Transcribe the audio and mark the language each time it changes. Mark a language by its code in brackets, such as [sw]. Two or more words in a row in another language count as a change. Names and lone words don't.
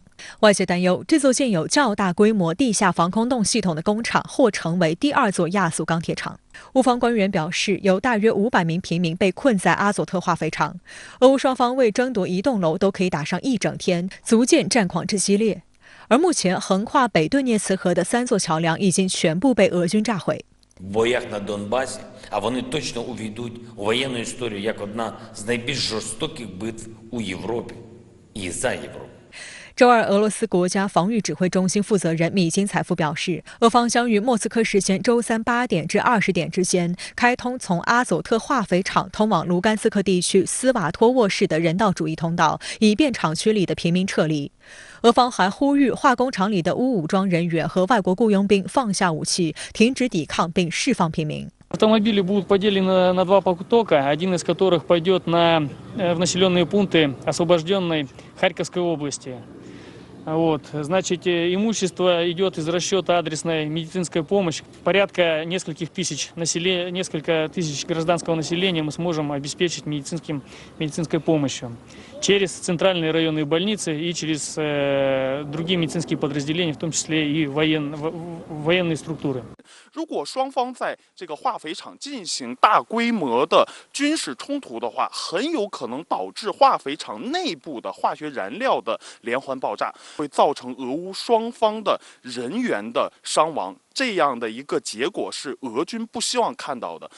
[zh] 外界担忧，这座建有较大规模地下防空洞系统的工厂或成为第2座亚速钢铁厂。乌方官员表示，有大约500名平民被困在阿佐特化肥厂。俄乌双方为争夺一栋楼都可以打上1整天，足见战况之激烈。而目前横跨北顿涅茨河的3座桥梁已经全部被俄军炸毁。 [uk] В боях на Донбасі, а вони точно увійдуть у воєнну історію як одна з найбільш жорстоких битв у Європі і за Європу. [zh] 周二，俄罗斯国家防御指挥中心负责人米金采夫表示，俄方将于莫斯科时间周3 8点至20点之间开通从阿佐特化肥厂通往卢甘斯克地区斯瓦托沃市的人道主义通道，以便厂区里的平民撤离。俄方还呼吁化工厂里的乌武装人员和外国雇佣兵放下武器，停止抵抗并释放平民。 [ru] Автомобили будут поделены на 2 потока, один из которых пойдет в населенные пункты освобожденной Харьковской области. Вот, значит, имущество идет из расчета адресной медицинской помощи. Порядка несколько тысяч гражданского населения мы сможем обеспечить медицинской помощью через центральные районные больницы и через другие медицинские подразделения, в том числе и военные структуры. [zh] 如果双方在这个化肥厂进行大规模的军事冲突的话，很有可能导致化肥厂内部的化学燃料的连环爆炸，会造成俄乌双方的人员的伤亡。这样的一个结果是俄军不希望看到的。